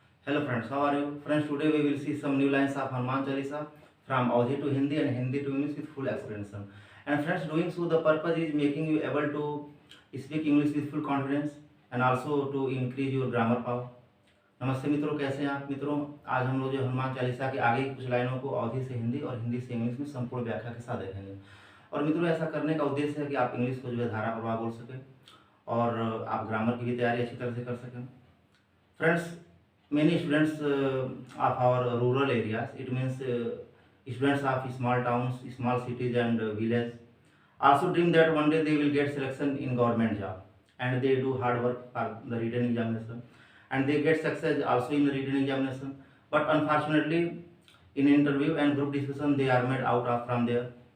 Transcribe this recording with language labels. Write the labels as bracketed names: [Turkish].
[English] Hello friends, how are you? Friends, today we will see some new lines of Hanuman Chalisa from Audhi to Hindi and Hindi to English with full explanation. And friends, doing so the purpose is making you able to speak English with full confidence and also to increase your grammar power. [Hindi] नमस्ते मित्रों, कैसे हैं आप मित्रों? आज हम लोग जो हनुमान चालीसा के आगे की कुछ लाइनों को अवधि से हिंदी और हिंदी से इंग्लिश में संपूर्ण व्याख्या के साथ देखेंगे। और मित्रों, ऐसा करने का उद्देश्य है कि आप इंग्लिश को जो है धारा प्रवाह बोल सकें और आप ग्रामर की भी तैयारी अच्छी तरह से कर सकें। [English] Friends, many students of our rural areas, it means students of small towns, small cities and village also dream that one day they will get selection in government job, and they do hard work for the written examination and they get success also in the written examination, but unfortunately in interview and group discussion they are made out of from there.